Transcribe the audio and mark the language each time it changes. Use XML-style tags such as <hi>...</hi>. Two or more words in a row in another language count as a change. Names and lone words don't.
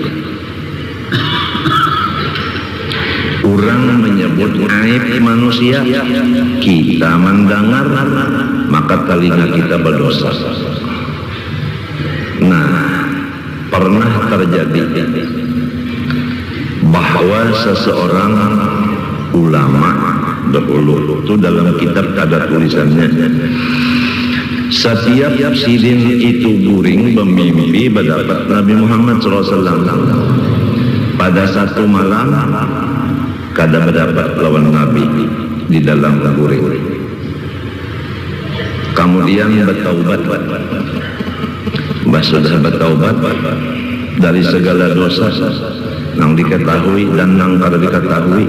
<id>Orang menyebut aib manusia, kita mendengar, maka telinga kita berdosa. Nah, pernah terjadi bahwa seseorang ulama dahulu itu dalam kitab ada tulisannya, setiap sidin itu guring bermimpi mendapat Nabi Muhammad SAW. Pada satu malam kada mendapat lawan Nabi di dalam guring. Kemudian bertaubat, sudah bertaubat dari segala dosa yang diketahui dan yang kada diketahui.</id>